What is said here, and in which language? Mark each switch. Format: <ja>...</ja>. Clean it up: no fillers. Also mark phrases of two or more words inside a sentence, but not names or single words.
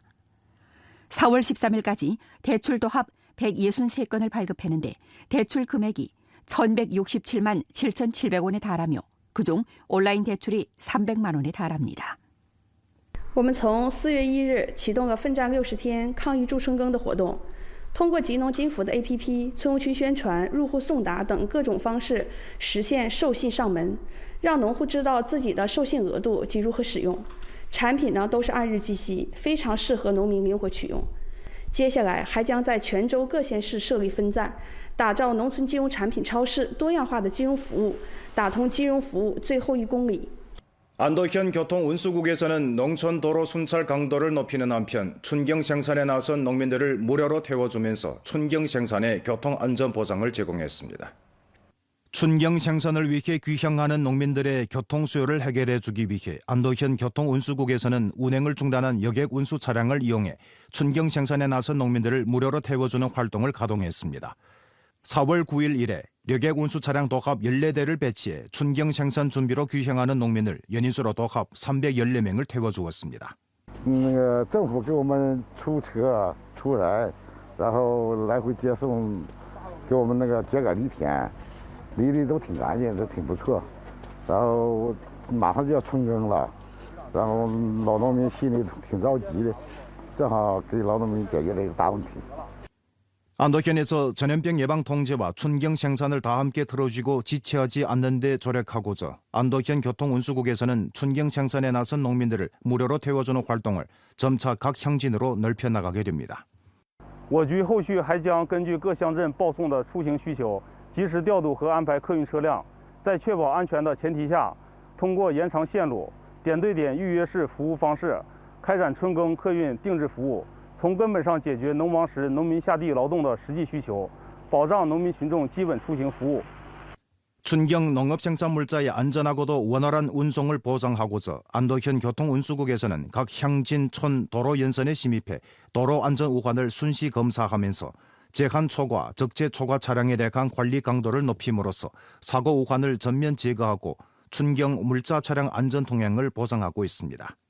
<ko>4월 13일까지 대출 도합 163건을 발급했는데 대출 금액이 1,167만 7,700원에 달하며 그중 온라인 대출이 300만 원에 달합니다.</ko> <zh>我们从4月1日启动了奋战60天抗疫助春耕的活动，通过集农金服的 APP、村务区宣传、入户送达等各种方式，实现授信上门，让农户知道自己的授信额度及如何使用。产品呢都是按日计息，非常适合农民灵活取用。接下来还将在全州各县市设立分站，打造农村金融产品超市多样化的金融服务，打通金融服务最后1公里。</zh> <ko>안도현 교통운수국에서는 농촌 도로 순찰 강도를 높이는 한편 춘경 생산에 나선 농민들을 무료로 태워주면서 춘경 생산의 교통 안전 보장을 제공했습니다. 춘경 생산을 위해 귀향하는 농민들의 교통 수요를 해결해 주기 위해 안도현 교통운수국에서는 운행을 중단한 여객 운수 차량을 이용해 춘경 생산에 나선 농민들을 무료로 태워주는 활동을 가동했습니다. 4월 9일 이래 여객 운수 차량 도합 14대를 배치해 춘경 생산 준비로 귀향하는 농민을 연인수로 도합 314명을 태워주었습니다.</ko> <zh>政府给我们出车出人，然后来回接送，给我们秸秆犁田。犁的都挺干净，都挺不错。然后马上就要春耕了，然后老农民心里挺着急的，正好给老农民解决了一个大问题。</zh> <ko>안도현에서 전염병 예방 통제와 춘경 생산을 다 함께 틀어쥐고 지체하지 않는 데 조력하고자 안도현 교통운수국에서는 춘경 생산에 나선 농민들을 무료로 태워주는 활동을 점차 각 향진으로 넓혀나가게 됩니다.</ko> <zh>我局后续还将根据各乡镇报送的出行需求。及时调度和安排客运车辆，在确保安全的前提下，通过延长线路、点对点预约式服务方式，开展春耕客运定制服务，从根本上解决农忙时农民下地劳动的实际需求，保障农民群众基本出行服务。</zh> <ko>춘경 농업생산물자의 안전하고도 원활한 운송을 보장하고자 안도현 교통운수국에서는 각 향진촌 도로 연선에 심입해 도로 안전 우환을 순시 검사하면서 제한 초과, 적재 초과 차량에 대한 관리 강도를 높임으로써 사고 우환을 전면 제거하고 춘경 물자 차량 안전 통행을 보장하고 있습니다.</ko>